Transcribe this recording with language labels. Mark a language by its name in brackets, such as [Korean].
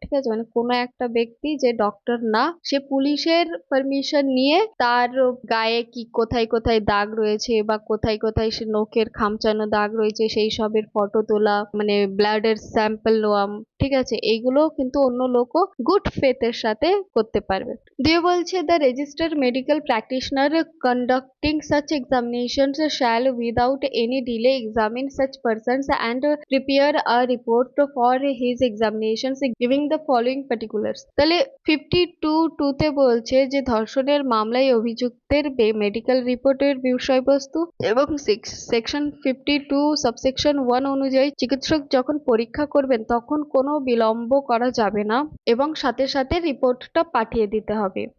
[Bangla] ঠিক আছে, মানে কোনো একটা ব্যক্তি যে ডক্টর না, সে পুলিশের পারমিশন নিয়ে তার গায়ে কি কোথায় কোথায় দাগ রয়েছে বা কোথায় কোথায় সে নখের খামচানো দাগ রয়েছে সেই সবের ফটো তোলা, মানে ব্লাডের স্যাম্পল নেওয়া, ঠিক আছে, এইগুলো কিন্তু অন্য লোকও গুড ফেথের সাথে করতে পারবে। দিয়ে বলছে [English] The registered medical practitioner conducting such examinations shall without any delay examine such persons and prepare a report for his examinations giving the following particulars। [Bangla] তাহলে 52(2) তে বলছে যে ধর্ষণের মামলায় অভিযুক্তের মেডিকেল রিপোর্টের বিষয়বস্তু এবং সেকশন 52 সাবসেকশন 1 অনুযায়ী চিকিৎসক যখন পরীক্ষা করবেন তখন কোনো বিলম্ব করা যাবে না এবং সাথে সাথে রিপোর্টটা পাঠিয়ে দিতে হবে।